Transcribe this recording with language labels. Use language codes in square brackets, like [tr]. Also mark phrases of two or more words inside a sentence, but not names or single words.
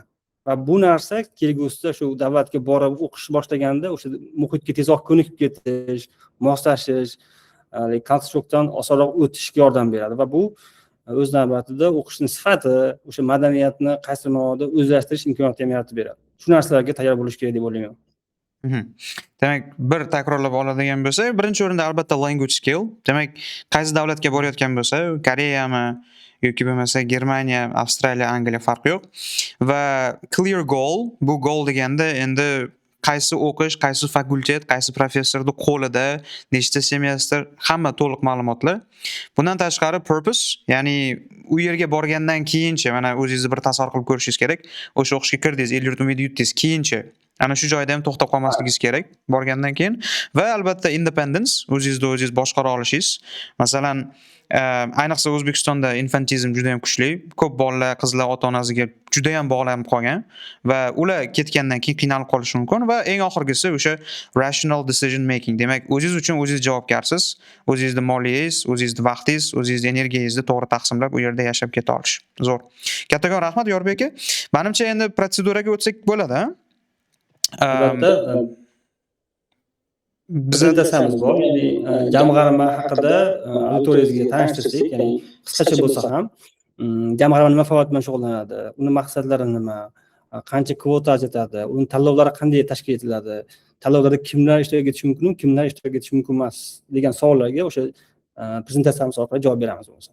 [uz] Va bu narsa kelgusida shu davlatga borib o'qish boshlaganda o'sha muhitga tezroq ko'nikib ketish, moslashish, konstruktdan osonroq o'tishga yordam beradi va bu o'z navbatida o'qishning sifati, o'sha madaniyatni qaysi ma'noda o'zlashtirish imkoniyatini ham yaratib beradi. Shu narsalarga tayyor bo'lish kerak deb o'ylayman. Demak, bir takrorlab oladigan bo'lsak, birinchi o'rinda albatta [en] language skill. [uz] Demak, qaysi davlatga borayotgan bo'lsa, Koreyami yoki bo'lmasa Germaniya, Avstraliya, Angliya farqi yo'q. Va [en] clear goal, [uz] bu goal deganda endi qaysi o'qish, qaysi fakultet, qaysi professorning qo'lida, nechta semestr, hamma to'liq ma'lumotlar. Bundan tashqari purpose, ya'ni u yerga borgandan keyincha, mana o'zingizni bir tasavvur qilib ko'rishingiz kerak. O'sha o'qishga kirdingiz, el-yurt umidi yutdingiz, keyincha ana shu joyda ham to'xtab qolmasligingiz kerak borgandan keyin va albatta independence, o'zingizni o'zingiz boshqara olishingiz. Masalan, ayniqsa O'zbekistonda infantizm juda ham kuchli. Ko'p bolalar, qizlar ota-onasiga juda ham bog'lanib qolgan va ular ketgandan keyin qiynalib qolishi mumkin va eng oxirgisi o'sha [en] rational decision making. [uz] Demak, o'zingiz uchun o'zingiz javobgarsiz, o'zingizning moliyangiz, o'zingizning vaqtingiz, o'zingizning energiyangizni to'g'ri taqsimlab u yerda yashab keta olish. Zo'r. Kattakon rahmat Yorbek aka. Menimcha endi protseduraga o'tsak bo'ladi-a? Albatta, prezentatsiyamiz bor, ya'ni jamg'arma haqida auditoriyangizga tanishtirsak, ya'ni qisqacha bo'lsa ham, jamg'arma nima faoliyat bilan shug'ullanadi, uni maqsadlari nima, qancha kvota ajratadi, uni tanlovlari qanday tashkil etiladi, tanlovlarda kimlar ishtirok etishi mumkin, kimlar ishtirok etishi mumkin emas degan savollarga o'sha prezentatsiyamiz orqali javob beramiz bo'lsa.